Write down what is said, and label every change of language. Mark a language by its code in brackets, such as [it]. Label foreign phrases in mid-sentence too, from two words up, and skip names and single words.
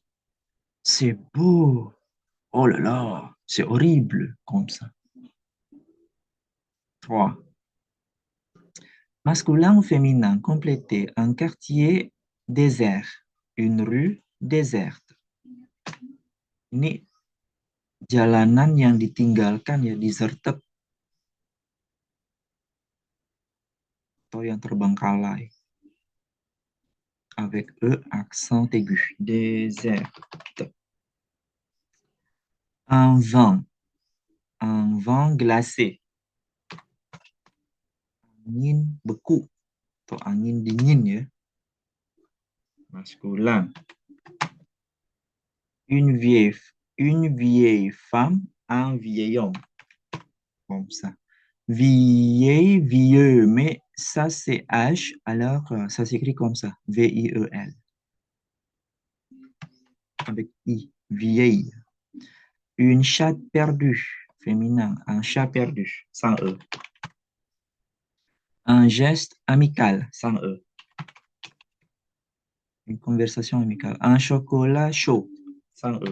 [fr] C'est beau. Oh là là, c'est horrible comme ça. 3. Masculin ou féminin, complétez un quartier désert, une rue déserte. [id] Ini jalanan yang ditinggalkan ya, deserted. atau yang terbengkalai. [fr] Avec E accent aigu. Déserte. Un vent glacé. [id] Angin beku atau angin dingin ya. [fr] Masculin. Une vieille femme, un vieil homme. Comme ça. Vieille, vieux, mais ça c'est H, alors ça s'écrit comme ça. V-I-E-L. Avec I. Vieille. Une chatte perdue, féminin. Un chat perdu, sans E. Un geste amical, sans E. Une conversation amicale. Un chocolat chaud, sans E.